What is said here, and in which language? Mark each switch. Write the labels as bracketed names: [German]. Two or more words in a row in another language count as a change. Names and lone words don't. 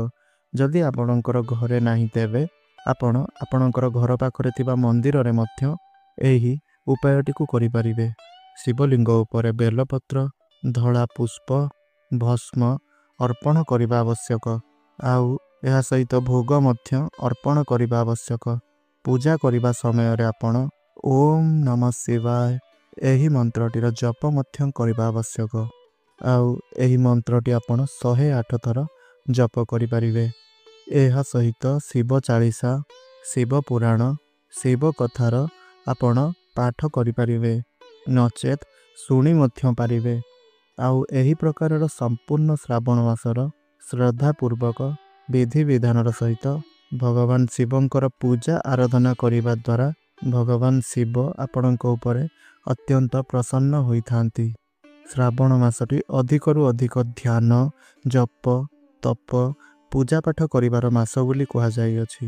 [Odia] ଯଦି ଆପଣଙ୍କର ଘରେ ନାହିଁ ତେବେ ଆପଣ ଆପଣଙ୍କର ଘର ପାଖରେ ଥିବା ମନ୍ଦିର ରେ ମଧ୍ୟ ଏହି ଉପାୟଟି କୁ କରି ପାରିବେ। ଶିବଲିଙ୍ଗ ଉପରେ ବେଲପତ୍ର, ଧଳା ପୁଷ୍ପ, ଭସ୍ମ ଅର୍ପଣ କରିବା ଆବଶ୍ୟକ। ଆଉ ଏହା ସହିତ ଭୋଗ ମଧ୍ୟ ଅର୍ପଣ କରିବା ଆବଶ୍ୟକ। ପୂଜା କରିବା ସମୟ ରେ ଆପଣ [Sanskrit] ओम नमः शिवाय [Odia] ଏହି ମନ୍ତ୍ରଟିର ଜପ ମଧ୍ୟ କରିବା ଆବଶ୍ୟକ। ଆଉ ଏହି ମନ୍ତ୍ରଟି ଆପଣ 108 ଥର ଜପ କରି ପାରିବେ। ଏହା ସହିତ ଶିବ ଚାଳିଶା, ଶିବ ପୁରାଣ, ଶିବ କଥାର ଆପଣ ପାଠ କରି ପାରିବେ ନଚେତ୍ ଶୁଣି ମଧ୍ୟ ପାରିବେ। ଆଉ ଏହି ପ୍ରକାରର ସମ୍ପୂର୍ଣ୍ଣ ଶ୍ରାବଣ ମାସର ଶ୍ରଦ୍ଧା ପୂର୍ବକ ବିଧି ବିଧାନର ସହିତ ଭଗବାନ ଶିବଙ୍କର ପୂଜା ଆରାଧନା କରିବା ଦ୍ୱାରା ଭଗବାନ ଶିବ ଆପଣଙ୍କ ଉପରେ ଅତ୍ୟନ୍ତ ପ୍ରସନ୍ନ ହୋଇଥାନ୍ତି। ଶ୍ରାବଣ ମାସଟି ଅଧିକରୁ ଅଧିକ ଧ୍ୟାନ, ଜପ, ତପ, ପୂଜା ପାଠ କରିବାର ମାସ ବୋଲି କୁହା ଯାଇଅଛି।